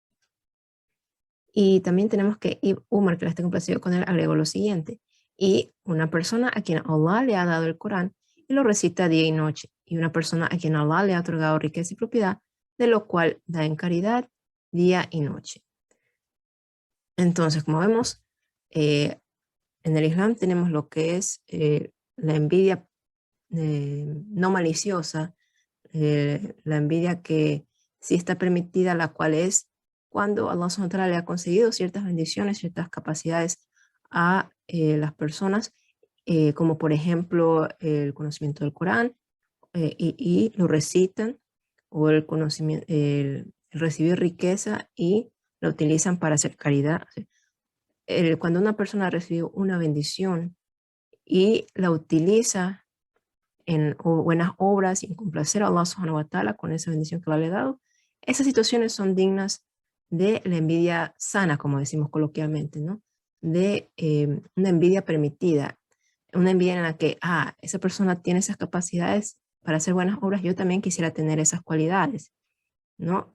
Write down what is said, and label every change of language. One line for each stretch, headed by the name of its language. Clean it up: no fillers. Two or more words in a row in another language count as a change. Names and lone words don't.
Spanish: Y también tenemos que Ibn Umar, que la esté complacido con él, agregó lo siguiente, y una persona a quien Allah le ha dado el Corán y lo recita día y noche, y una persona a quien Allah le ha otorgado riqueza y propiedad, de lo cual da en caridad día y noche. Entonces, como vemos, en el Islam tenemos lo que es la envidia no maliciosa, la envidia que sí está permitida, la cual es cuando Allah
Arabic: سبحانه وتعالى
Spanish: le ha concedido ciertas bendiciones, ciertas capacidades a las personas, como por ejemplo el conocimiento del Corán, y lo recitan, o el conocimiento, el recibir riqueza y lo utilizan para hacer caridad. Cuando una persona recibe una bendición y la utiliza en buenas obras y en complacer a Allah
Arabic: سبحانه وتعالى
Spanish: con esa bendición que le ha dado, esas situaciones son dignas de la envidia sana, como decimos coloquialmente, ¿no? De una envidia permitida, una envidia en la que, esa persona tiene esas capacidades para hacer buenas obras, yo también quisiera tener esas cualidades, ¿no?